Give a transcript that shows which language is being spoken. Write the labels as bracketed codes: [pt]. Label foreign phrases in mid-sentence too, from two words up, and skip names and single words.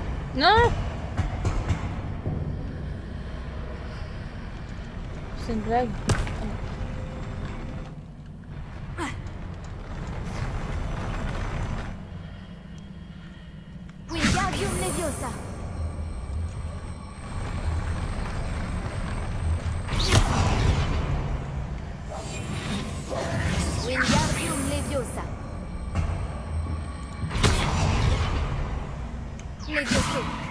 [fr] Non! C'est une blague. Wingardium Leviosa. Wingardium Leviosa. Levioso.